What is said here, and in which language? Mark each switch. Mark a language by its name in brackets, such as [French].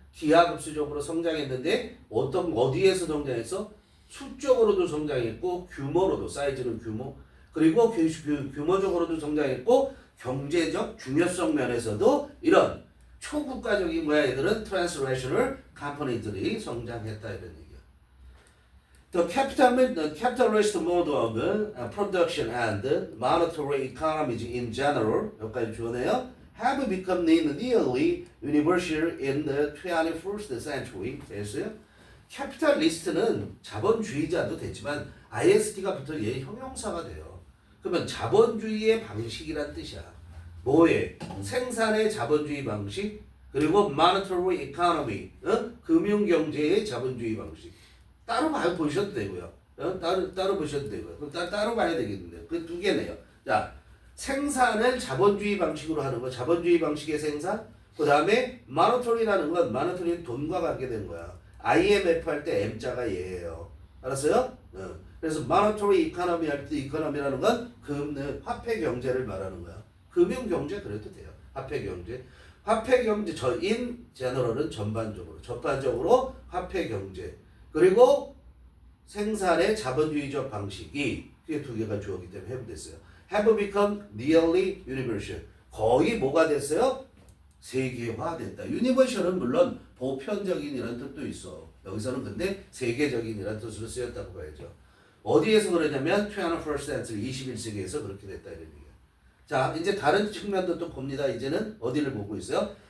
[Korean] 기하급수적으로 성장했는데 어디에서 성장했어? 수적으로도 성장했고 규모로도 사이즈는 규모 그리고 규모적으로도 성장했고 경제적 중요성 면에서도 이런 초국가적인 거야 얘들은 transnational company들이 성장했다 이런 얘기야. [English] The capitalist mode of production and monetary economies in general [Korean] 여기까지 주어내요. [English] have become nearly universal in the 21st century. [Korean] 됐어요? 캐피탈리스트는 자본주의자도 되지만 IST가 붙어 얘 형용사가 돼요. 그러면 자본주의의 방식이란 뜻이야. 뭐에? 생산의 자본주의 방식 그리고 [English] monetary economy [Korean] 금융경제의 자본주의 방식 따로 보셔도 되고요. 따로 보셔도 되고요. 그럼 따로 봐야 되겠는데 그 두 개네요. 자 생산을 자본주의 방식으로 하는 거 자본주의 방식의 생산 그 다음에 monetary라는 건 monetary는 돈과 관계된 거야. IMF 할 때 M자가 얘예요. 알았어요? 그래서 monetary economy 할 때 economy라는 건 화폐 경제를 말하는 거야. 금융 경제 그래도 돼요. 화폐 경제 in general은 전반적으로 화폐 경제 그리고 생산의 자본주의적 방식이 그게 두 개가 주어기 때문에 해부됐어요. [English] have become nearly universal. [Korean] 거의 뭐가 됐어요? 세계화됐다. universal은 물론 보편적인이라는 뜻도 있어. 여기서는 근데 세계적인이라는 뜻으로 쓰였다고 봐야죠. 어디에서 그러냐면 21st century, 21세기에서 그렇게 됐다 이런 얘기야. 자, 이제 다른 측면도 또 봅니다. 이제는 어디를 보고 있어요?